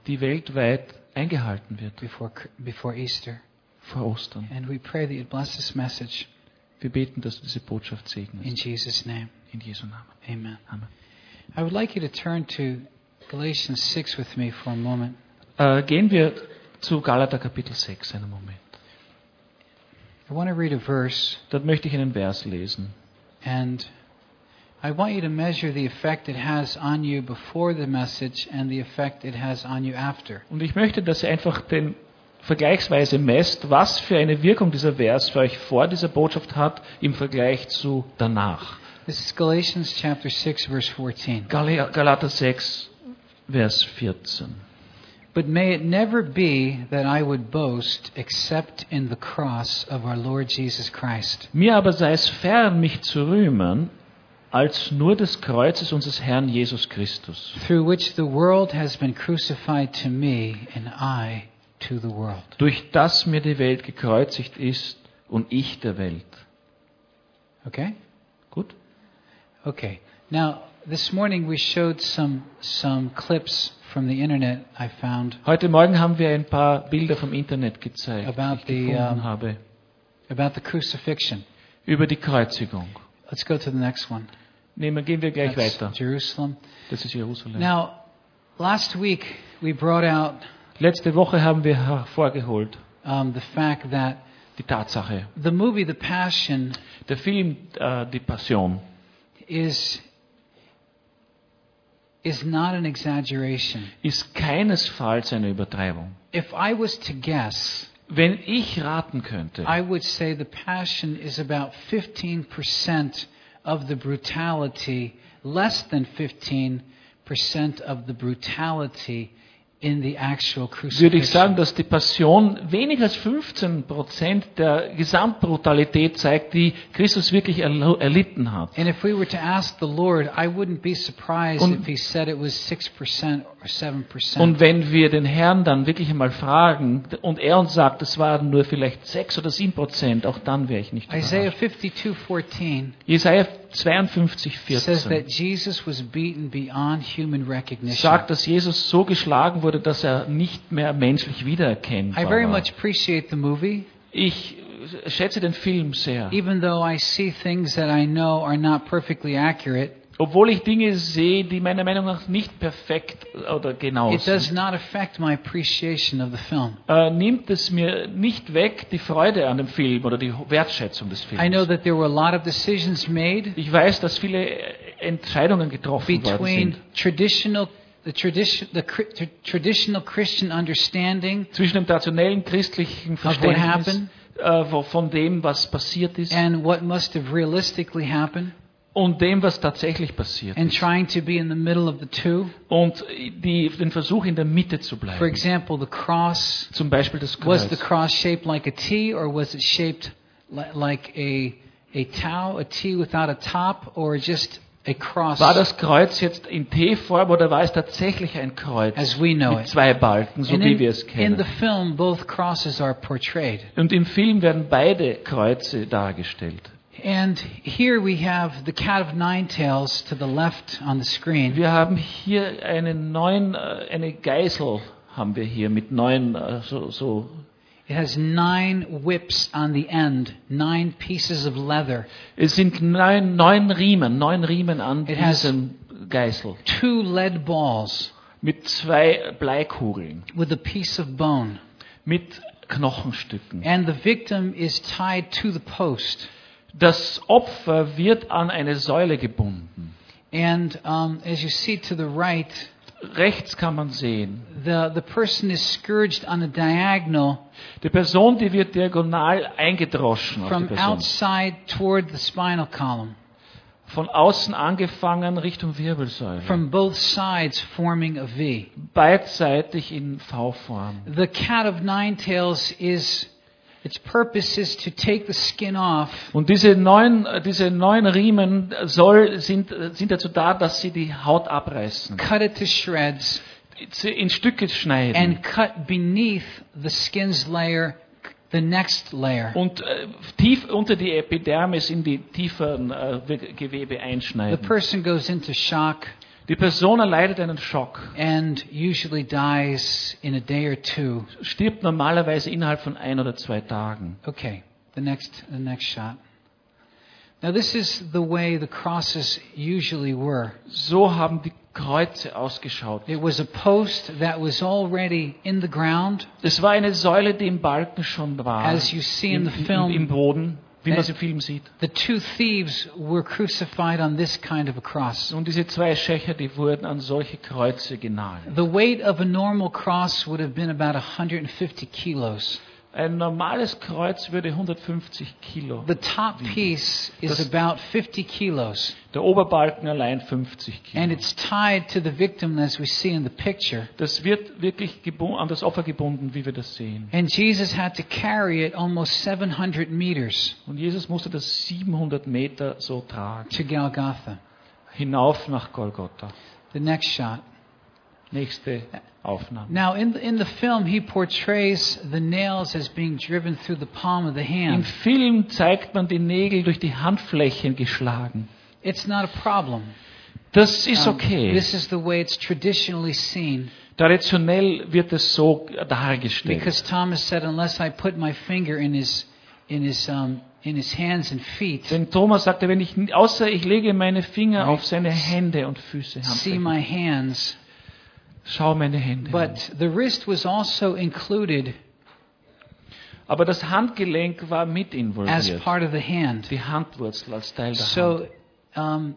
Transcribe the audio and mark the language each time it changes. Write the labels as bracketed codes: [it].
[de] Die weltweit eingehalten wird. [en] Before Easter. [de] Vor Ostern. [en] And we pray that you bless this message. [de] Wir beten, dass du diese Botschaft segnest. [en] In Jesus' name. [de] In Jesu Namen. [en] Amen. [de] Amen. [en] I would like you to turn to Galatians 6 with me for a moment. [de] Gehen wir zu Galater Kapitel 6 einen Moment. [en] I want to read a verse. [de] Dort möchte ich einen Vers lesen. [en] And I want you to measure the effect it has on you before the message and the effect it has on you after. [de] Und ich möchte, dass ihr einfach den vergleichsweise messt, was für eine Wirkung dieser Vers für euch vor dieser Botschaft hat im Vergleich zu danach. [en] This is Galatians chapter 6 verse 14. [de] Galater 6 Vers 14. [en] But may it never be that I would boast except in the cross of our Lord Jesus Christ. [de] Mir aber sei es fern, mich zu rühmen, als nur des Kreuzes unseres Herrn Jesus Christus. [en] Through which the world has been crucified to me and I to the world. [de] Durch das mir die Welt gekreuzigt ist und ich der Welt. [en] Okay? [de] Gut. [en] Okay. Now, this morning we showed some clips from the internet I found. [de] Heute Morgen haben wir ein paar Bilder vom Internet gezeigt, [en] about [de] die ich gefunden habe. [en] About the crucifixion. [de] Über die Kreuzigung. [en] Let's go to the next one. [de] Gehen wir gleich [en] That's [de] weiter. [en] Jerusalem. [de] Das ist Jerusalem. [en] Now, last week we brought out. [de] Letzte Woche haben wir hervorgeholt. [en] The fact that. [de] Die Tatsache. [en] The movie The Passion. [de] Der Film Die Passion. [en] Is not an exaggeration. [de] Ist keinesfalls eine Übertreibung. [en] If I was to guess, [de] wenn ich raten könnte, [en] I would say the passion is about 15% of the brutality, less than 15% of the brutality in the actual crucifixion. [de] Würde ich sagen, dass die Passion weniger als 15% der Gesamtbrutalität zeigt, die Christus wirklich erlitten hat. [en] And if we were to ask the Lord, I wouldn't be surprised if he said it was 6% or 7%. [de] Und wenn wir den Herrn dann wirklich einmal fragen und er uns sagt, es waren nur vielleicht 6 oder 7%, auch dann wäre ich nicht überrascht. [en] Jesaja 52:14 says that Jesus was beaten beyond human recognition. [de] Sagt, dass Jesus so geschlagen wurde, dass er nicht mehr menschlich wiedererkennbar war. [en] I very much appreciate the movie. [de] Ich schätze den Film sehr. [en] Even though I see things that I know are not perfectly accurate. [de] Obwohl ich Dinge sehe, die meiner Meinung nach nicht perfekt oder genau sind. [en] It does not affect my appreciation of the film. [de] Nimmt es mir nicht weg die Freude an dem Film oder die Wertschätzung des Films. [en] I know that there were a lot of decisions made. [de] Ich weiß, dass viele Entscheidungen getroffen worden sind. [en] Between the traditional Christian understanding. [de] Zwischen dem traditionellen christlichen Verständnis. [en] Of what happened. [de] Von dem, was passiert ist. [en] And what must have realistically happened. [de] Und dem, was tatsächlich passiert [en] and [de] ist. [en] Trying to be in the middle of the two. [de] Und den Versuch, in der Mitte zu bleiben. [en] For example, the cross, [de] zum Beispiel das Kreuz. [en] Was the cross shaped like a T or was it shaped like a tau, a T without a top or just a cross? [de] War das Kreuz jetzt in T-Form oder war es tatsächlich ein Kreuz [en] as we know [de] mit zwei Balken, so [en] and [de] wie [en] in, [de] wir es kennen? [en] In the film, both crosses are portrayed. [de] Und im Film werden beide Kreuze dargestellt. [en] And here we have the cat of nine tails to the left on the screen. [de] Wir haben hier eine Geißel haben wir hier mit neun so. [en] It has nine whips on the end, nine pieces of leather. [de] Es sind neun Riemen an [en] it [de] diesem Geißel. [en] Two lead balls. [de] Mit zwei Bleikugeln. [en] With a piece of bone. [de] Mit Knochenstücken. [en] And the victim is tied to the post. [de] Das Opfer wird an eine Säule gebunden. [en] And as you see to the right, [de] rechts kann man sehen, [en] the person is scourged on a diagonal. [de] Die Person, die wird diagonal eingedroschen. [en] From outside toward the spinal column. [de] Von außen angefangen Richtung Wirbelsäule. [en] From both sides forming a V. [de] Beidseitig in V-Form. [en] The cat of nine tails is. Its purpose is to take the skin off. [de] Und diese neun Riemen sind dazu da, dass sie die Haut abreißen. [en] Cut it to shreds. [de] In Stücke schneiden. [en] And cut beneath the skin's layer, the next layer. [de] Und tief unter die Epidermis in die tieferen Gewebe einschneiden. [en] The person goes into shock. [de] Die Person erleidet einen Schock. [en] And usually dies in a day or two. [de] Stirbt normalerweise innerhalb von ein oder zwei Tagen. [en] Okay, the next shot. Now this is the way the crosses usually were. [de] So haben die Kreuze ausgeschaut. [en] It was a post that was already in the ground. [de] Es war eine Säule, die im Balken schon war. [en] As you see in the film. [de] Im Boden. Wie man es im Film sieht. [en] The two thieves were crucified on this kind of a cross. [de] Und diese zwei Schächer, die wurden an solche Kreuze genagelt. [en] The weight of a normal cross would have been about 150 kilos. [de] Ein normales Kreuz würde 150 Kilo. [en] The top piece is about 50 kilos. [de] Der Oberbalken allein 50 Kilo. [en] And it's tied to the victim, as we see in the picture. [de] Das wird wirklich an das Opfer gebunden, wie wir das sehen. [en] And Jesus had to carry it almost 700 meters. [de] Und Jesus musste das 700 Meter so tragen. [en] To Golgotha. [de] Hinauf nach Golgotha. [en] The next shot. [de] Nächste Aufnahme. [en] Now in the film he portrays the nails as being driven through the palm of the hand. [de] Im Film zeigt man die Nägel durch die Handflächen geschlagen. [en] It's not a problem. [de] Das ist okay. [en] This is the way it's traditionally seen. [de] Traditionell wird es so dargestellt. [en] Because Thomas said, unless I put my finger in his hands and feet. [de] Denn Thomas sagte, wenn ich außer ich lege meine Finger auf seine Hände und Füße. [en] See my hands. [de] Schau meine Hände. [en] But the wrist was also included. [de] Aber das Handgelenk war mit involviert. [en] As part of the hand. [de] Die Handwurzel als Teil der Hand.